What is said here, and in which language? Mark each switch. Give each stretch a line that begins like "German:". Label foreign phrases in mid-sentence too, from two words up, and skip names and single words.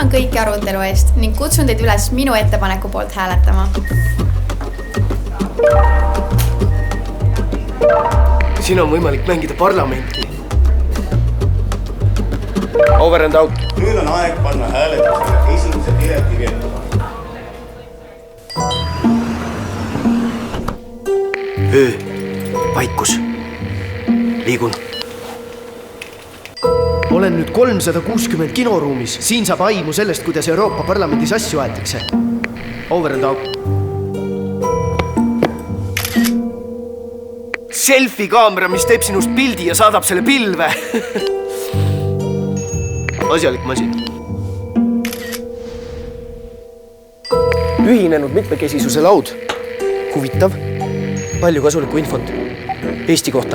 Estonian: kõiki arutelu eest ning kutsun teid üles minu ettepaneku poolt hääletama. Siin on võimalik mängida parlamenti.
English: Over and out.
Estonian: Nüüd on aeg panna hääletusele esimese direktiivi ettepanek. Vaikus. Liigun. Olen nüüd 360 kinoruumis. Siin saab aimu sellest, kuidas Euroopa Parlamendis asju aetakse.
English: Over and out.
Estonian: Selfie kaamera, mis teeb sinust pildi ja saadab selle pilve. Asjalik masin. Ühinenud mitmekesisuse laud. Huvitav. Palju kasulikku infot Eesti kohta.